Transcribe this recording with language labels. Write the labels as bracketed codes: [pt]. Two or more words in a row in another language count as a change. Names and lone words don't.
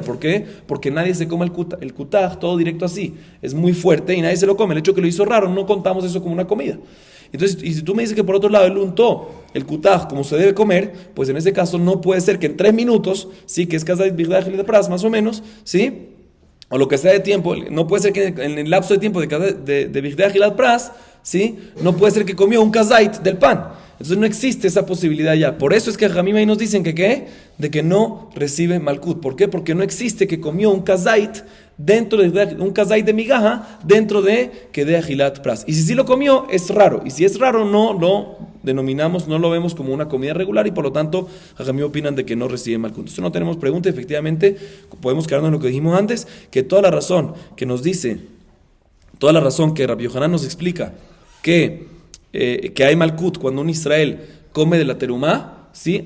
[es] ¿Por qué? Porque nadie se come el kutaj todo directo así, es muy fuerte y nadie se lo come. El hecho que lo hizo raro, no contamos eso como una comida. Entonces, y si tú me dices que por otro lado él untó el kutaj como se debe comer, pues en ese caso no puede ser que en 3 minutos, sí, que es [he] כזית בכדי אכילת פרס [es] más o menos, sí, o lo que sea de tiempo, no puede ser que en el lapso de tiempo de [he] בכדי אכילת פרס, [es] sí, no puede ser que comió un kazait del pan. Entonces no existe esa posibilidad ya. Por eso es que Jajamim ahí nos dicen de que no recibe malkut. ¿Por qué? Porque no existe que comió un kazait un kazait de migaja dentro de [he] כדי אכילת פרס. [es] Y si sí lo comió, es raro. Y si es raro, no lo denominamos, no lo vemos como una comida regular y por lo tanto Jajamim opinan de que no recibe malkut. Entonces no tenemos pregunta. Efectivamente, podemos quedarnos en lo que dijimos antes, que toda la razón que Rabbi Yohanan nos explica que hay malkut cuando un Israel come de la terumá, ¿sí?